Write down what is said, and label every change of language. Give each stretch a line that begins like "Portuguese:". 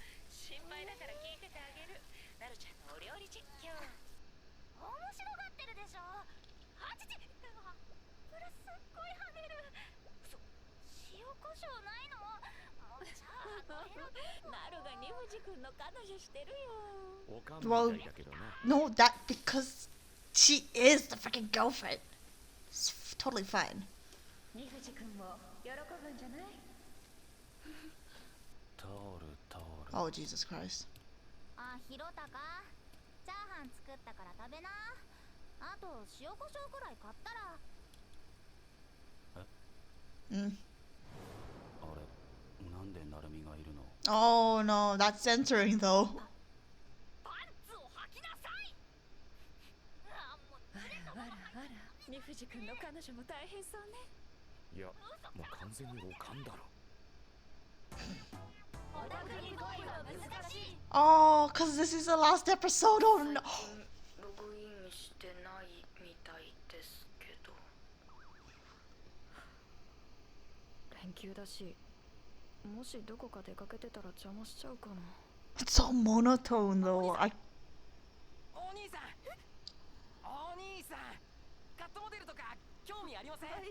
Japanese: 心配だから聞いててあげる。なるちゃんのお料理実況。面白がってるでしょ。あちち、これすっごい跳ねる。塩コショウないの？もうチャーハンのエロなるが二藤君の彼女してるよ。おかんみたいだけどな。
English: no, that because she is the freaking girlfriend. It's totally fine.
Japanese: 二藤君も喜ぶんじゃない？タオルタオル
English: Oh, Jesus Christ.
Japanese: あ、ひろたか。チャーハン作ったから食べな。あと塩コショウくらい買ったら。 Mm. あれなんでなるみがいるの。
English: Oh no, that's censoring though.
Japanese: パンツを履きなさい。あ、もうあらあらあら。二藤君の彼女も大変そうね。いやもう完全におかんだろ。オタクに恋は難しい。
English: Oh, cause this is the last episode. Oh no.
Japanese: ログインしてないみたいですけど。連休だし、もしどこか出かけてたら邪魔しちゃうかな。
English: It's so monotone though. I
Japanese: お兄さん、お兄さん、カットモデルとか興味ありません？